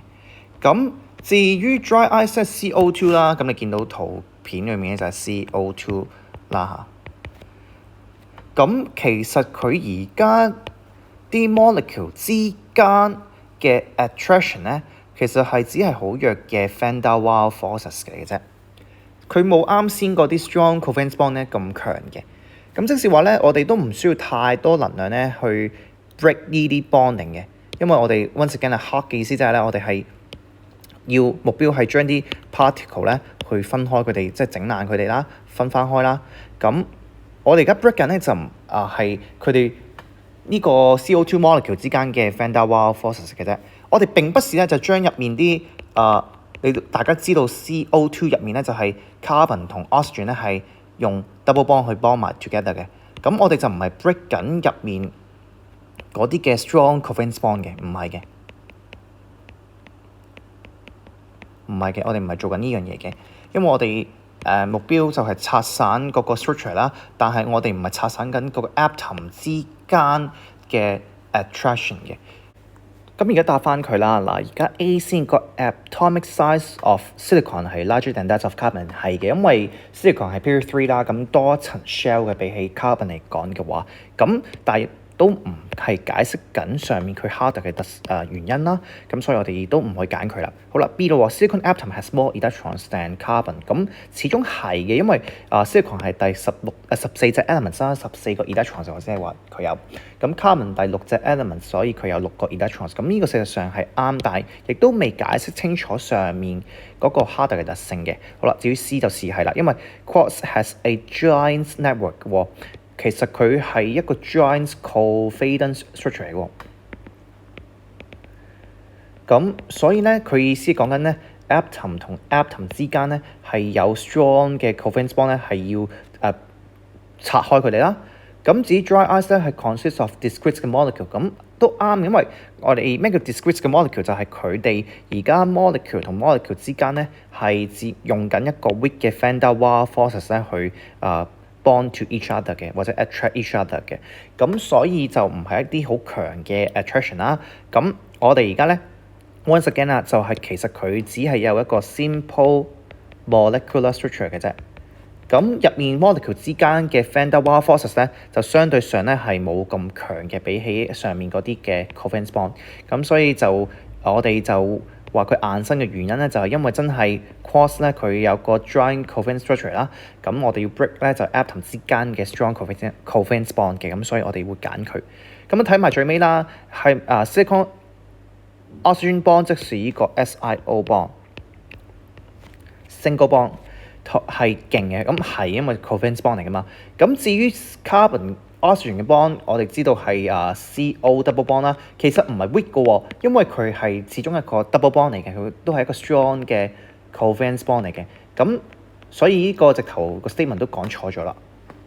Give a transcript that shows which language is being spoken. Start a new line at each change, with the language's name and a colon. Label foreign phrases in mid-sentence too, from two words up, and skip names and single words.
Cantonese: 咁至於
English: dry ice
Cantonese: 即係 CO2 啦，咁你見到圖片裏面咧就係 CO2 啦嚇。咁其實佢而家啲 molecule 之間嘅 attraction 咧，其實係只係好弱嘅
English: van der Waals forces
Cantonese: 嚟嘅啫。佢冇啱先嗰啲
English: strong covalent bond
Cantonese: 咧咁強嘅。咁即是話咧，我哋都唔需要太多能量咧去 break 呢啲 bonding 嘅，因為我哋
English: once again
Cantonese: 係 hard 嘅意思就係咧，我哋係要目標係將啲 particle 咧去分開佢哋，即係整爛佢哋啦，分翻開啦。咁我哋而家 break 緊咧就係佢哋呢個 CO2 molecule 之間嘅
English: van der Waals forces
Cantonese: 嘅啫。我哋並不是咧就將入面啲大家知道 CO2 入面咧就係 carbon 同 oxygen 咧係用
English: double bond
Cantonese: 去 bond 埋 together 嘅。咁我哋就唔係 break 緊入面嗰啲嘅
English: strong covalent bond
Cantonese: 嘅，唔係嘅，我哋唔係做緊呢樣嘢嘅，因為我哋目標就係拆散嗰個 structure 啦，但係我哋唔係拆散緊嗰個 atom 之間嘅 attraction 嘅。咁而家答翻佢啦，嗱，而家 A 先個
English: atomic size of silicon
Cantonese: 係
English: larger than that of carbon
Cantonese: 係嘅，因為 silicon 係 period 3啦，咁多一層 shell 嘅比起 carbon 嚟講嘅話，咁但係都唔係解釋緊上面佢 harder 嘅原因啦，咁所以我哋都唔去揀佢啦。好啦 B 咯
English: ，silicon atom has more electrons than carbon，
Cantonese: 咁始終係嘅，因為silicon 係第14隻 elements 啦，14個 electrons 或者係話佢有，咁 carbon 第6隻 elements， 所以佢有6個 electrons， 咁呢個事實上係啱，但係亦都未解釋清楚上面嗰個 harder 嘅特性嘅。好啦，至於 C 就係啦，因為
English: quartz has a giant network
Cantonese: 喎。其實佢係一個
English: giant covalent structure
Cantonese: 嚟喎，咁所以咧佢意思講緊咧 atom 同 atom 之間咧係有 strong 嘅
English: covalent bond
Cantonese: 咧係要拆開佢哋啦。咁至於
English: dry ice
Cantonese: 咧係
English: consist of discrete
Cantonese: 嘅 molecule， 咁都啱，因為我哋咩叫 discrete 嘅 molecule 就係佢哋而家 molecule 同 molecule 之間咧係用緊一個 weak 嘅
English: van der Waals forces
Cantonese: 咧去
English: bond to each other
Cantonese: 嘅，或者
English: attract each other
Cantonese: 嘅，咁所以就唔係一啲好強嘅 attraction 啦。咁我哋而家咧
English: once again
Cantonese: 啦，就係其實佢只係有一個
English: simple molecular structure
Cantonese: 嘅啫。咁入面 molecule 之間嘅
English: van der Waals forces
Cantonese: 咧，就相對上咧係冇咁強嘅，比起上面嗰啲嘅
English: covalent bond。
Cantonese: 咁所以就我哋就話佢硬身嘅原因咧，就係因為真係 quartz 咧佢有個
English: giant covalent structure
Cantonese: 啦。咁我哋要 break 咧就 atom 之間嘅
English: strong covalent bond
Cantonese: 嘅，咁所以我哋會揀佢。咁睇埋最尾啦，係
English: silicon oxygen bond
Cantonese: 即是呢個 SiO
English: bond single bond
Cantonese: 係勁嘅，咁係因為
English: covalent bond
Cantonese: 嚟噶嘛。咁至於
English: carbon oxygen
Cantonese: 嘅 bond， 我哋知道係CO
English: double bond
Cantonese: 啦，其實唔係 weak 嘅喎，因為佢係始終一個
English: double bond
Cantonese: 嚟嘅，佢都係一個 strong 嘅
English: covalent bond
Cantonese: 嚟嘅。咁所以呢個直頭個 statement 都講錯咗啦。